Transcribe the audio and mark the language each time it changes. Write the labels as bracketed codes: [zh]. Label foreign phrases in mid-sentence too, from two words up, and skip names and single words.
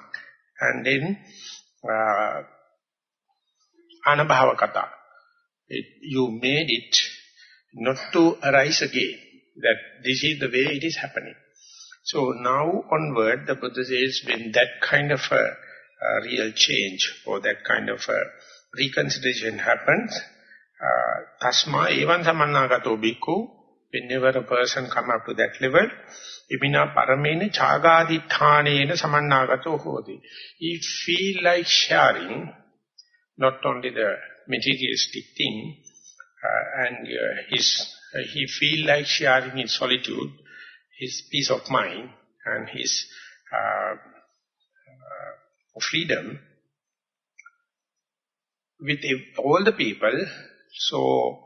[en] And then [pi] Anabhava Kata, [en] you made it not to arise again, that this is the way it is happening. So now onward, the Buddha says, when that kind of a real change, or that kind of a reconsideration happens, [pi] tasma evan samannagato bhikkhu, [en] whenever a person come up to that level, [pi] imina paramena chagadithanena samannagato hoti. [en] He feel like sharing, not only the materialistic thing, and he feel like sharing his solitude, his peace of mind, and his freedom with all the people.